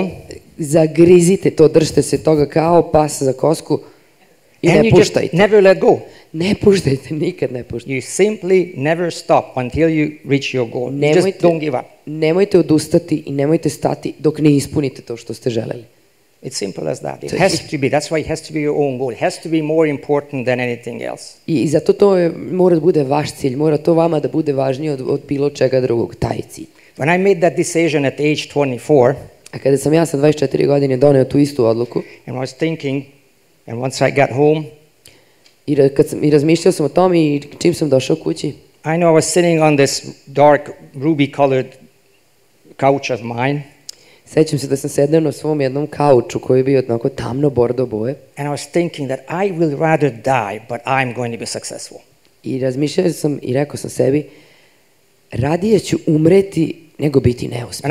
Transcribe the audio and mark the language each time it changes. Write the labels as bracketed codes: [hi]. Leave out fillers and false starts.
[sr] Onda zagrizite to, držite se toga kao pas za kosku i ne puštajte. [en] And you just never let go. [sr] Ne puštajte, nikad ne puštajte. [en] You simply never stop until you reach your goal. You just don't give up. [sr] Nemojte odustati i nemojte stati dok ne ispunite to što ste želeli. [en] It's simple as that. It has to be. That's why it has to be your own goal. It has to be more important than anything else. [sr] I zato to mora da bude vaš cilj. Mora to vama da bude važnije od bilo čega drugog, taj cilj. [en] When I made that decision at age 24, [sr] a kada sam ja sa 24 godine doneo tu istu odluku, [en] and I was thinking, and once I got home, [sr] i razmišljao sam o tom i čim sam došao kući, [en] I know I was sitting on this dark ruby-colored couch of mine. [sr] Sećam se da sam sedeo na svom jednom kauču koji je bio onako tamno bordo boje. [en] And I was thinking that I will rather die, but I'm going to be successful. [sr] I razmišljao sam i rekao sam sebi, radije ću umreti nego biti neuspešan.